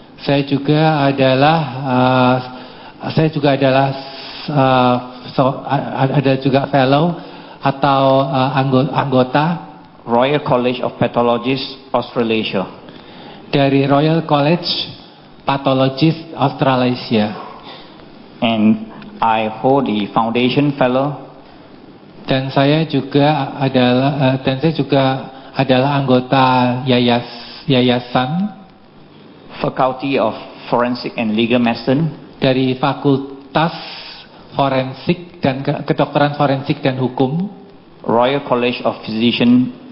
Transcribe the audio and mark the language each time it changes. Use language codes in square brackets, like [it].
[id] Saya juga adalah fellow atau anggota [en] Royal College of Pathologists Australasia. [id] Dari Royal College Pathologists Australasia. [en] And I hold the Foundation Fellow. [id] Dan saya juga adalah anggota yayasan [en] Faculty of Forensic and Legal Medicine [id] dari Fakultas Forensik dan Kedokteran Forensik dan Hukum [en] Royal College of Physicians